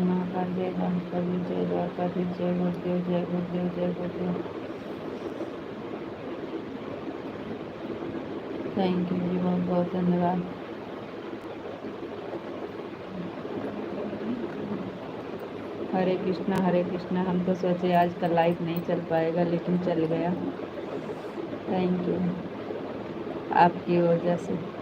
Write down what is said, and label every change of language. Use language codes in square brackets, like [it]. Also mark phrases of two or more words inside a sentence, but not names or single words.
[hi] महाकाल, जय द्वारकाधीश, जय द्वारकाधीश, जय गुरुदेव, जय गुरुदेव, जय गुरुदेव। [en] thank you [hi] जी, बहुत बहुत धन्यवाद। हरे कृष्णा। हम तो सोचे आज का लाइव नहीं चल पाएगा, लेकिन चल गया। [en] thank you, [hi] आपकी वजह से।